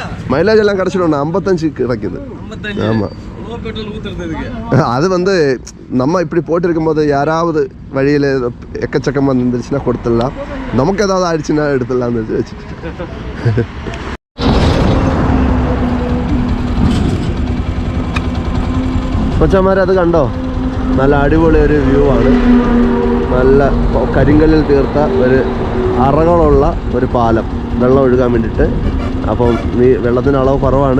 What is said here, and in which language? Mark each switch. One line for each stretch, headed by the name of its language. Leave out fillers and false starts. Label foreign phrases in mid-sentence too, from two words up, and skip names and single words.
Tamil: மைலேஜ் எல்லாம் கிடச்சிடும், 55 கிடைக்குது. ஆமாம். அது வந்து நம்ம இப்படி போட்டிருக்கும்போது யாராவது வழியில் எக்கச்சக்கமாக இருந்துச்சுன்னா கொடுத்துடலாம், நமக்கு ஏதாவது ஆயிடுச்சுன்னா எடுத்துடலாம்னு வச்சுட்டு.
Malayalam: മച്ചാന്മാരെ അത് കണ്ടോ, നല്ല അടിപൊളി ഒരു വ്യൂ ആണ്. നല്ല കരിങ്കല്ലിൽ തീർത്ത ഒരു അറകളുള്ള ഒരു പാലം, വെള്ളം ഒഴുകാൻ വേണ്ടിയിട്ട്. അപ്പം വെള്ളത്തിൻ്റെ അളവ് കുറവാണ്.